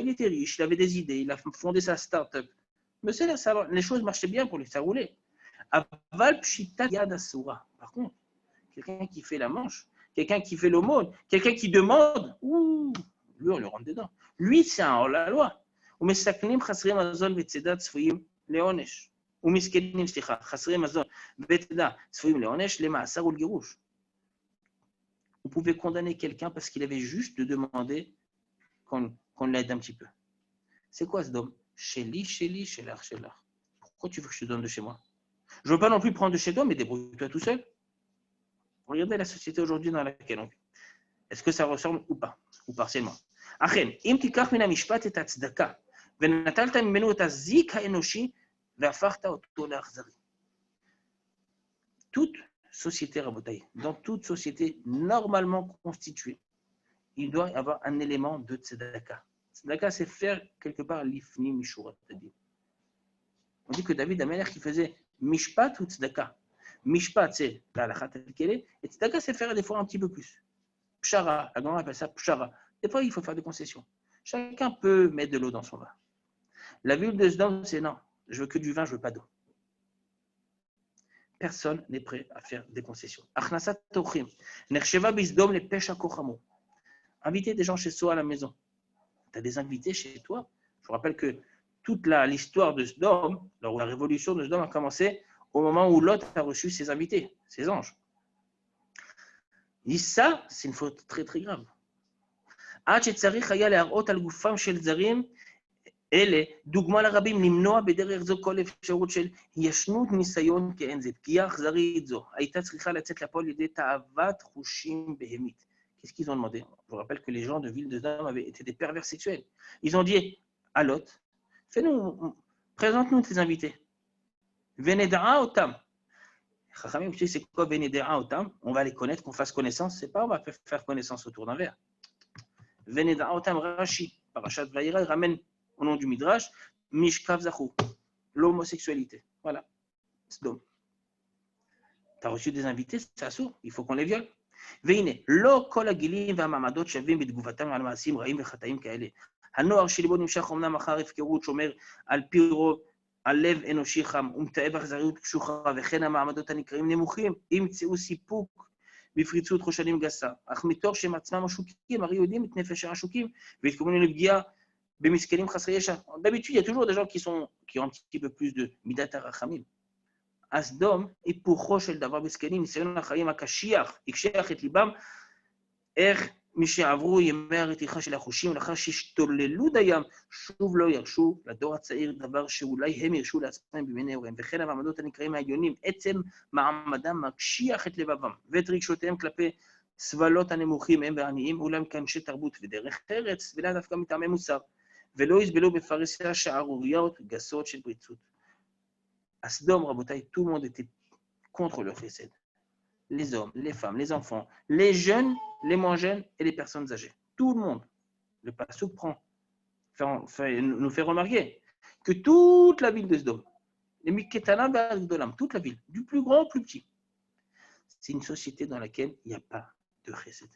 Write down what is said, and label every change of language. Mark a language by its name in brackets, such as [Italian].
[French] Il était riche, il avait des idées, il a fondé sa start-up. Mais les choses marchaient bien pour lui, ça roulait. [Hebrew] Aval pshita yad asura. [French] Par contre, quelqu'un qui fait la manche, quelqu'un qui fait l'aumône, quelqu'un qui demande, ouh, lui, on le rentre dedans. Lui, c'est un hors-la-loi. [Hebrew] ומסכנים חסרי מזון וצידה צפויים לעונש. ומסכנים, חסרי מזון וצידה צפויים לעונש, למאסר ולגירוש. [French] On pouvait condamner quelqu'un parce qu'il avait juste demandé qu'on l'aide un petit peu. C'est quoi ce dôme? [Hebrew] Chéli, chélar. [French] Pourquoi tu veux que je te donne de chez moi? Je ne veux pas non plus prendre de chez toi, mais débrouille-toi tout seul. Regardez la société aujourd'hui dans laquelle on vit. Est-ce que ça ressemble ou pas? Ou partiellement? [Hebrew] אכן, אם תיקח מן המשפט את הצדקה, ונטלת ממנו את הזיק האנושי, והפכת אותו לאכזרי. [French] Toute société, Rabotai, dans toute société normalement constituée, il doit y avoir un élément de tzedaka. Tzedaka, c'est faire quelque part [Hebrew] l'ifni mishurat. [French] On dit que David Amelech, qui faisait mishpat ou tzedaka. Mishpat, c'est la halakha telle qu'elle est, et tzedaka, c'est faire des fois un petit peu plus. Pshara, la grand appelle ça pshara. Des fois, il faut faire des concessions. Chacun peut mettre de l'eau dans son vin. La ville de Sdom, c'est non, je veux que du vin, je veux pas d'eau. Personne n'est prêt à faire des concessions. [Hebrew] Achnasat tochim, nersheva bisdom le pesha kochamo. [French] Inviter des gens chez soi à la maison. Tu as des invités chez toi. Je vous rappelle que toute l'histoire de Sdom, la révolution de Sdom a commencé au moment où Lot a reçu ses invités, ses anges. Il dit ça, c'est une faute très très grave. [Hebrew] עד שצריך היה להראות על גופם של זרים אלה, דוגמה לרבים, למנוע בדרך זו כל אפשרות של ישנות ניסיון כאין זה. פגיעה אכזרית זו הייתה צריכה לצאת לפועל לידי תאוות חושים בהמית. [French] Qu'est-ce qu'ils ont demandé? Je vous rappelle que les gens de ville de Sdom avaient été des pervers sexuels. Ils ont dit à Lot, présente-nous tes invités. [Hebrew] Veneda'a otam. [French] Chachamim, tu sais c'est quoi Veneda'a otam? On va les connaître, qu'on fasse connaissance. C'est pas on va faire connaissance autour d'un verre. [Hebrew] Veneda'a otam [French] Rashi. Parashat Vayera, il ramène au nom du Midrash, Mishkav Zachou, l'homosexualité. Voilà, Sdom. Tu as reçu des invités, c'est assourd, il faut qu'on les viole. [Hebrew] והנה, לא כל הגילים והמעמדות שווים בתגובתם על מעשים רעים וחטאים כאלה. הנוער שליבו נמשך אומנם אחר הפקרות, שומר על פי רוב, על לב אנושי חם, ומתאב אכזריות קשוחה, וכן המעמדות הנקראים נמוכים, ימצאו סיפוק בפריצות חושנים גסה. אך מתוך שהם עצמם עשוקים, הרי יודעים את נפש העשוקים, והתכוונו לפגיעה במסכנים חסרי ישע. [French] D'habitude, il y a toujours des gens qui ont un petit peu plus de [Hebrew] מידת הרחמים. הסדום, היפוכו של דבר מסכנים, ניסיון החיים הקשיח, הקשיח את ליבם, איך משעברו ימי הרתיחה של החושים, לאחר שהשתוללו דיים, שוב לא ירשו לדור הצעיר דבר שאולי הם ירשו לעצמם בימי נעוריהם, וכן המעמדות הנקראים העליונים, עצם מעמדם מקשיח את לבבם, ואת רגשותיהם כלפי סבלות הנמוכים הם והעניים, אולם כאנשי תרבות ודרך ארץ, ולאו דווקא מטעמי מוסר, ולא יסבלו בפרהסיה שערוריות גסות של פריצות. [French] À Sdom, Rabotai, tout le monde était contre le chesed. Les hommes, les femmes, les enfants, les jeunes, les moins jeunes et les personnes âgées. Tout le monde. Le passouk nous fait remarquer que toute la ville de Sdom, les [Hebrew] Miketana Ba'agdolam, [French] toute la ville, du plus grand au plus petit, c'est une société dans laquelle il n'y a pas de chesed.